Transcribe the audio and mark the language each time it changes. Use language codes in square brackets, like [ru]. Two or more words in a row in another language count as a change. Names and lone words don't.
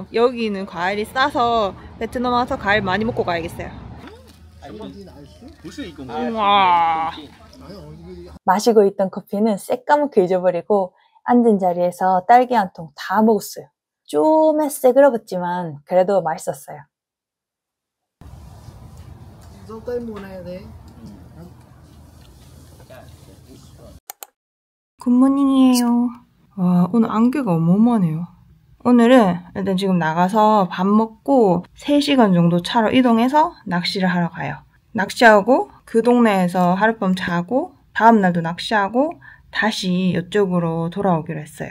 [ko] 여기는 과일이 싸서 베트남 와서 과일 많이 먹고 가야겠어요. 와. 마시고 있던 커피는 새까맣게 잊어버리고 앉은 자리에서 딸기 한 통 다 먹었어요. 좀 새그러웠지만 그래도 맛있었어요. [vi] Dâu tây mùa này thế. [ko] 굿모닝이에요. 와, 오늘 안개가 어마어마하네요. 오늘은 일단 지금 나가서 밥 먹고 3시간 정도 차로 이동해서 낚시를 하러 가요. 낚시하고 그 동네에서 하룻밤 자고 다음날도 낚시하고 다시 이쪽으로 돌아오기로 했어요.